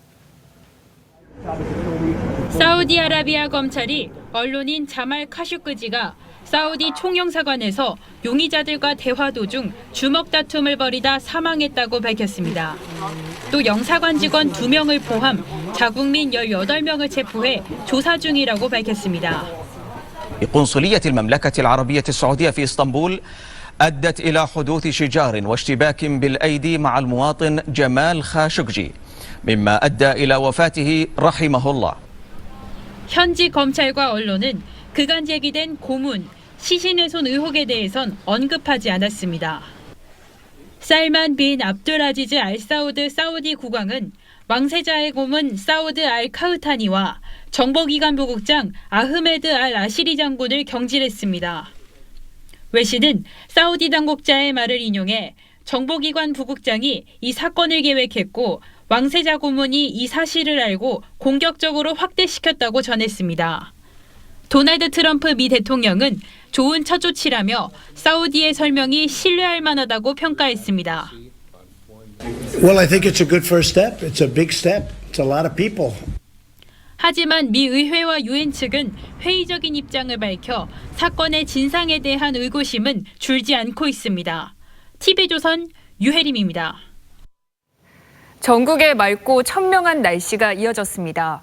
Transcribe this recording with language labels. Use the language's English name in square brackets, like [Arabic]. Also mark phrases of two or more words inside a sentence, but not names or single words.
[Korean] 사우디아라비아 검찰이 언론인 자말 카슈크지가 사우디 총영사관에서 용의자들과 대화 도중 주먹 다툼을 벌이다 사망했다고 밝혔습니다. 또 영사관 직원 2명을 포함 자국민 18명을 체포해 조사 중이라고 밝혔습니다. [Arabic] قنصلية المملكة العربية السعودية في اسطنبول أدت إلى حدوث شجار واشتباك بالأيدي مع المواطن جمال خاشقجي مما أدى إلى وفاته رحمه الله. [Korean] 현지 검찰과 언론은 그간 제기된 고문, 시신훼손 의혹에 대해선 언급하지 않았습니다. 살만 빈 압둘아지즈 알 사우드 사우디 국왕은 왕세자의 고문 사우드 알 카흐타니와 정보기관 부국장 아흐메드 알 아시리 장군을 경질했습니다. 외신은 사우디 당국자의 말을 인용해 정보기관 부국장이 이 사건을 계획했고 왕세자 고문이 이 사실을 알고 공격적으로 확대시켰다고 전했습니다. 도널드 트럼프 미 대통령은 좋은 첫 조치라며 사우디의 설명이 신뢰할 만하다고 평가했습니다. [English] Well, I think it's a good first step. It's a big step. It's a lot of people. [Korean] 하지만 미 의회와 유엔 측은 회의적인 입장을 밝혀 사건의 진상에 대한 의구심은 줄지 않고 있습니다. TV조선 유혜림입니다. 전국에 맑고 천명한 날씨가 이어졌습니다.